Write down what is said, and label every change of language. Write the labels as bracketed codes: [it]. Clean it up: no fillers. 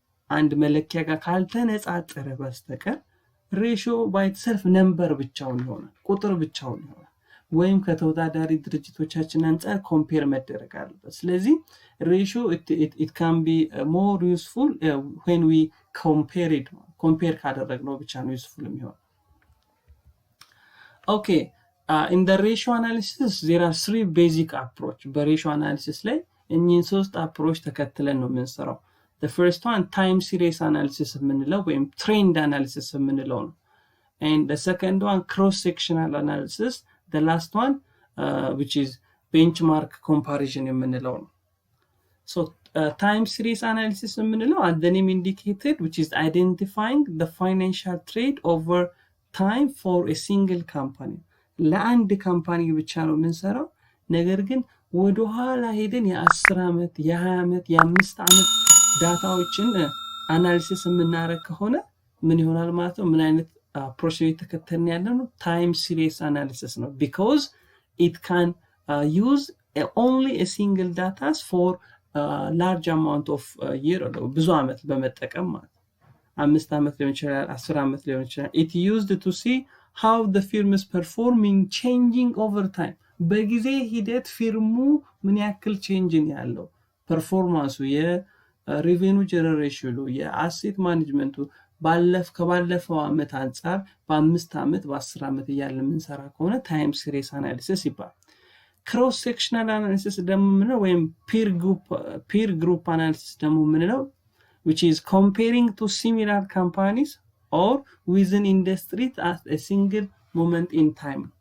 [am] አንድ መለኪያ ጋር ካልተነጻጸረ በስተቀር ሬሽዮ ባይ ኢትሰልፍ ነምበር ብቻውን ይሆናል፣ ቁጥር ብቻውን ይሆናል። ወይም ከተወዳዳሪ ድርጅቶቻችን አንፃር ኮምፔር መደረግ አለበት። ስለዚህ ሬሽዮ [en] it can be more useful when we compare [am] ካደረግነው ብቻ ነው useful የሚሆነው። [en] Okay, in the ratio analysis there are 3 basic approach. በሬሽዮ analysis [am] ላይ እኚህን 3 approach ተከትለን ነው የምንሰራው። [en] The first one time series analysis የምንለው ወይም trend analysis የምንለው ነው። And the second one cross sectional analysis, the last one which is benchmark comparison የምንለው ነው። So time series analysis የምንለው as the name indicated, which is identifying the financial trade over time for a single company. [am] ለአንድ ካምፓኒ ብቻ ነው የምንሰራው። ነገር ግን ወደ ኋላ ሄደን የ10 አመት የ20 አመት የ5 አመት ዳታዎችን አናሊሲስ የምናረግ ከሆነ ምን ይሆናል ማለት ነው? ምን አይነት ፕሮሲጀር ተከተልን ያለው ነው? ታይም ሲሪስ አናሊሲስ ነው። [en] because it can use only a single data for large amount of year [am] ብዙ አመት በመጠቀም ማለት 5 አመት ሊሆን ይችላል 10 አመት ሊሆን ይችላል። [en] it used to see how the firm is performing changing over time. [am] በጊዜ ሂደት ፊርሙ ምን ያክል ቼንጅን ያለው ፐርፎርማንሱ የሬቬኑ ጀነሬሽኑ የአሴት ማኔጅመንቱ ከባለፈው አመት አንፃር በ5 አመት በ10 አመት እያለ የምንሰራ ከሆነ ታይም ሲሪስ አናሊሲስ ይባላል። ክሮስ ሴክሽናል አናሊሲስ ደግሞ ምንለው ወይም ፒር ግሩፕ አናሊሲስ ደግሞ ምንለው [en] which is comparing to similar companies or within industry at a single moment in time.